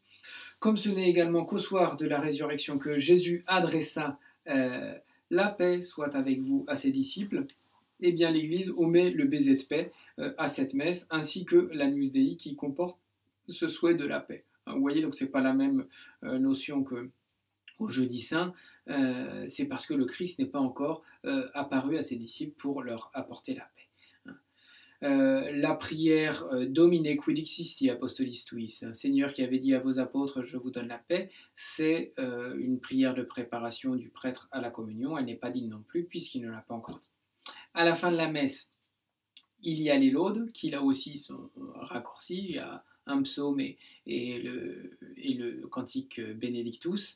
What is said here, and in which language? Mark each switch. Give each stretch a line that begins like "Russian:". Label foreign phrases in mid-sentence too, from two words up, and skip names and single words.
French: Comme ce n'est également qu'au soir de la résurrection que Jésus adressa la paix soit avec vous à ses disciples, eh bien l'Église omet le baiser de paix à cette messe, ainsi que l'Agnus Dei qui comporte ce souhait de la paix. Vous voyez, donc c'est pas la même notion qu'au Jeudi Saint, c'est parce que le Christ n'est pas encore apparu à ses disciples pour leur apporter la paix. La prière
Latin: Domine quid dixisti apostolis tuis,
French: Seigneur qui avait dit à vos apôtres je vous donne la paix, c'est une prière de préparation du prêtre à la communion. Elle n'est pas digne non plus puisqu'il ne l'a pas encore dit. À la fin de la messe, il y a les laudes qui là aussi sont raccourcis. Il y a un psaume et le cantique Benedictus.